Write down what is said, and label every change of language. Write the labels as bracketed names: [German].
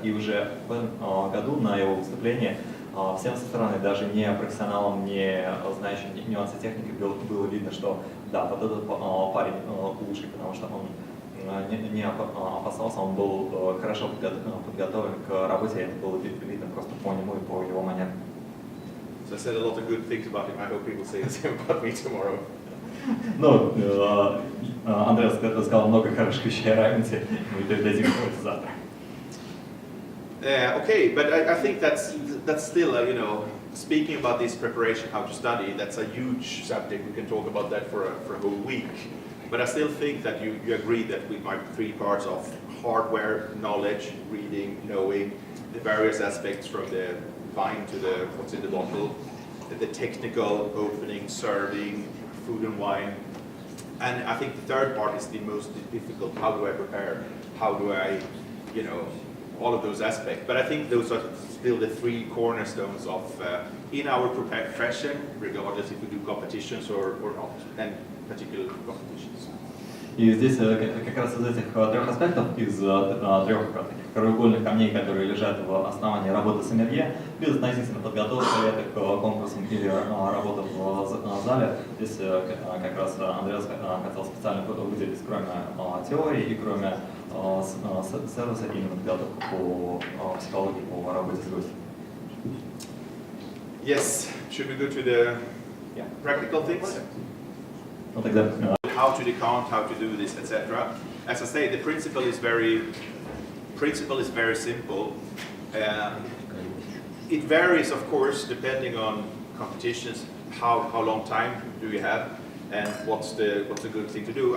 [Russian] И уже в этом году на его выступлении всем со стороны, даже не профессионалам, не знающим нюансы техники, было видно, что да, вот этот парень лучший, потому что он не опасался, он был хорошо подготовлен к работе, и это было видно просто по нему и по его манерам. [English] So I said a lot of good things about him. I hope people say the same about me tomorrow. [Russian] Ну, Андреас сказал много хороших вещей о Раймсе, мы дадим это завтра. [English] Okay, but I think that's still, you know, speaking about this preparation, how to study, that's a huge subject. We can talk about that for a whole week. But I still think that you agree that with my 3 parts of hardware, knowledge, reading, knowing, the various aspects from the wine to the what's in the bottle, the technical, opening, serving, food and wine. And I think the 3rd part is the most difficult. How do I prepare? How do I, you know, all of those aspects. But I think those are still the 3 cornerstones of in our profession, regardless if we do competitions or not, and particular competitions. [Russian] И здесь как раз из этих 3 аспектов, из 3 таких краеугольных камней, которые лежат в основании работы Somellier, безотносительно подготовки это к конкурсам или работы в зале, здесь как раз Andreas хотел специально выделить, кроме теории и кроме сервиса, именно подготовку по психологии, по работе с гостем. [English] Yes, should we go to the practical things? [Russian] Ну тогда [English] how to decant, how to do this, etc. As I say, the principle is very simple. It varies, of course, depending on competitions, how long time do you have, and what's the good thing to do.